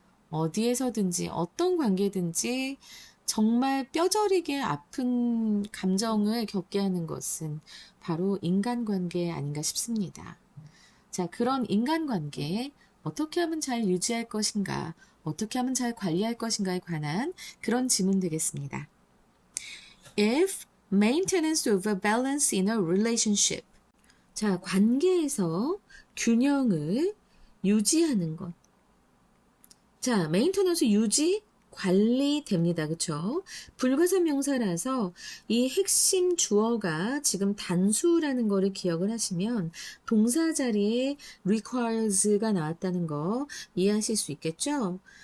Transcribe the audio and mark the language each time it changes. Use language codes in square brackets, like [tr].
[ko] 어디에서든지 어떤 관계든지 정말 뼈저리게 아픈 감정을 겪게 하는 것은 바로 인간관계 아닌가 싶습니다. 자, 그런 인간관계 어떻게 하면 잘 유지할 것인가, 어떻게 하면 잘 관리할 것인가에 관한 그런 질문 되겠습니다. [en] If maintenance of a balance in a relationship. [ko] 자, 관계에서 균형을 유지하는 것. 자, 메인테넌스 유지, 관리됩니다. 그쵸? 불가사 명사라서 이 핵심 주어가 지금 단수라는 거를 기억을 하시면 동사 자리에 requires가 나왔다는 거 이해하실 수 있겠죠?